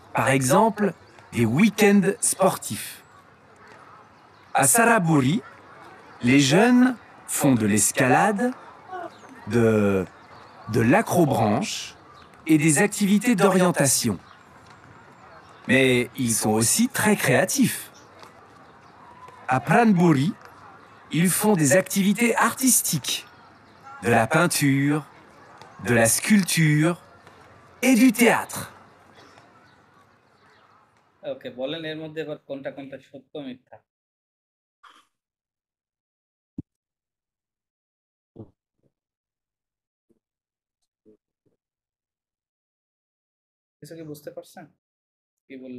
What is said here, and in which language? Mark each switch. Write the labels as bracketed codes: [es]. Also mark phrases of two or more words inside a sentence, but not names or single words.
[fr] Par exemple, des week-ends sportifs. À Saraburi, les jeunes font de l'escalade, de l'acrobranche et des activités d'orientation. Mais ils sont aussi très créatifs. À Pranburi, ils font des activités artistiques, de la peinture, de la sculpture et du théâtre. [bn] ওকে, বলেন এর মধ্যে এবার কোনটা কোনটা সত্য মিথ্যা। কিছু কি বুঝতে পারছেন কি বললো?